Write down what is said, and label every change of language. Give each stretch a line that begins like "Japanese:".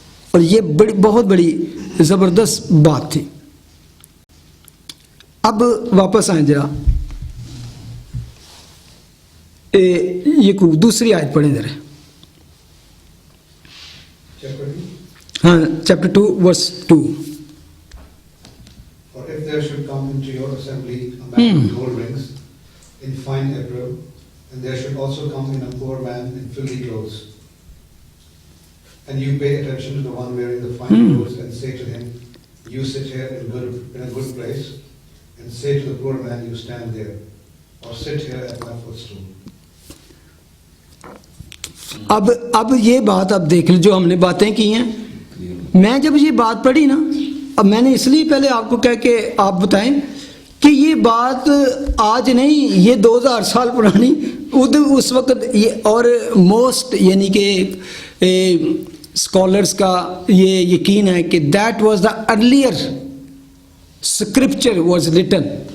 Urdu: اور یہ بہت بڑی زبردست بات تھی. اب واپس آئیں ذرا, یہ دوسری آیت پڑھیں ذرا. ہاں, chapter 2 verse 2.
English: For if there should come into your assembly a man with gold rings, in fine apparel, and there should also come in a poor man in filthy clothes, and you pay attention to the one wearing the fine clothes, and say to him, you sit here in a good place, and say to the poor man, you stand there, or sit here at my footstool.
Urdu: اب یہ بات اب دیکھ لیں جو ہم نے باتیں کی ہیں. میں جب یہ بات پڑھی نا, اب میں نے اس لیے پہلے آپ کو کہا کہ آپ بتائیں کہ یہ بات آج نہیں, یہ 2000 سال پرانی اس وقت یہ, اور موسٹ یعنی کہ اسکالرس کا یہ یقین ہے کہ
English: That was the earlier scripture was written.